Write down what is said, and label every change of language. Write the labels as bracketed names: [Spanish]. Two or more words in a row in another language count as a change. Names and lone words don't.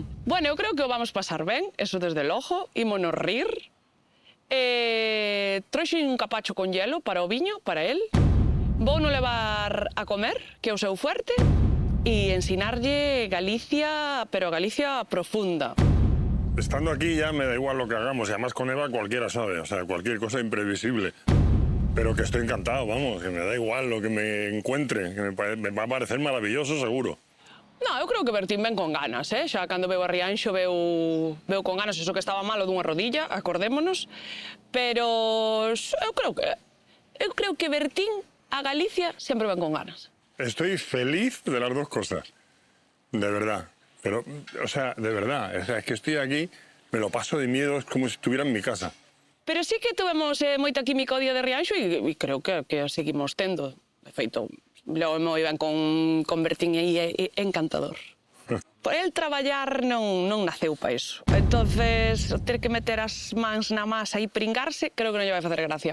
[Galician] Bueno, eu creo que o vamos pasar ben, eso desde logo, ímonos rir. Trouxen un capacho con hielo para o viño, para él. Vou no levar a comer, que é o seu fuerte, e ensinarlle Galicia, pero Galicia profunda. [Spanish] Estando aquí ya me da igual lo que hagamos, y además con Eva cualquiera sabe, o sea, cualquier cosa imprevisible. Pero que estoy encantado, vamos, que me da igual lo que me encuentre, que me va a parecer maravilloso, seguro. [Galician] No, eu creo que Bertín ven con ganas, xa cando veu a Rianxo veu con ganas, eso que estaba malo dunha rodilla, acordémonos, pero eu creo que Bertín a Galicia sempre ven con ganas. [Spanish] Estoy feliz de las dos cosas, de verdad, pero, o sea, de verdad, o sea, es que estoy aquí, me lo paso de miedo, es como si estuviera en mi casa. [Galician] Pero sí que tuvemos moita química o día de Rianxo e creo que a seguimos tendo. De feito, logo moi ben con Bertín e encantador. Por el traballar non naceu pa iso. Entonces, ter que meter as mans na masa e pringarse, creo que non lle vai facer gracia.